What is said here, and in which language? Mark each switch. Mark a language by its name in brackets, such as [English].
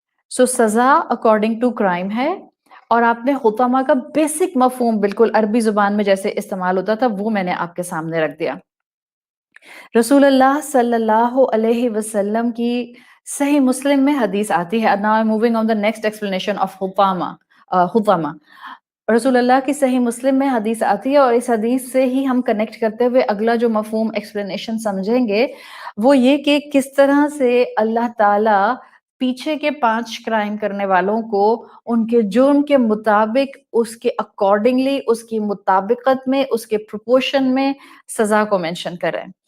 [Urdu] سو سزا according to crime ہے. اور آپ نے حطامہ کا بیسک مفہوم بالکل عربی زبان میں جیسے استعمال ہوتا تھا وہ میں نے آپ کے سامنے رکھ دیا. رسول اللہ صلی اللہ علیہ وسلم کی صحیح مسلم میں حدیث آتی ہے. [English] Now I'm moving on the next explanation of حطامہ. [Urdu] رسول اللہ کی صحیح مسلم میں حدیث آتی ہے اور اس حدیث سے ہی ہم کنیکٹ کرتے ہوئے اگلا جو مفہوم ایکسپلینیشن سمجھیں گے وہ یہ کہ کس طرح سے اللہ تعالیٰ پیچھے کے 5 کرائم کرنے والوں کو ان کے جرم کے مطابق، اس کے اکارڈنگلی، اس کی مطابقت میں، اس کے پروپورشن میں سزا کو مینشن کریں.